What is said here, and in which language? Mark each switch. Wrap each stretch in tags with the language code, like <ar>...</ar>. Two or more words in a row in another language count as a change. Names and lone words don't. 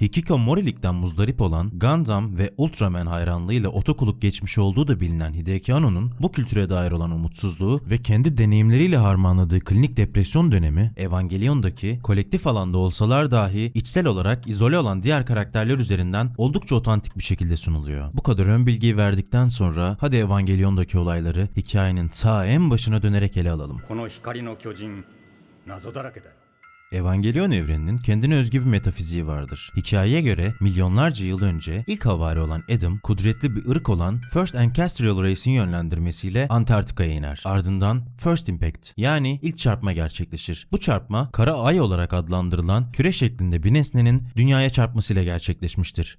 <tr>Hikikomorilikten muzdarip olan Gundam ve Ultraman hayranlığıyla otokuluk geçmiş olduğu da bilinen Hideaki Anno'nun bu kültüre dair olan umutsuzluğu ve kendi deneyimleriyle harmanladığı klinik depresyon dönemi Evangelion'daki kolektif alanda olsalar dahi içsel olarak izole olan diğer karakterler üzerinden oldukça otantik bir şekilde sunuluyor. Bu kadar ön bilgiyi verdikten sonra hadi Evangelion'daki olayları hikayenin ta en başına dönerek ele alalım.</tr> <ja>この光の巨人謎だらけだよ。</ja> <tr>Evangelion evreninin kendine özgü bir metafiziği vardır. Hikayeye göre milyonlarca yıl önce ilk havari olan Adam, kudretli bir ırk olan First Ancestral Race'in yönlendirmesiyle Antarktika'ya iner. Ardından First Impact yani ilk çarpma gerçekleşir. Bu çarpma kara ay olarak adlandırılan küre şeklinde bir nesnenin dünyaya çarpmasıyla gerçekleşmiştir.</tr>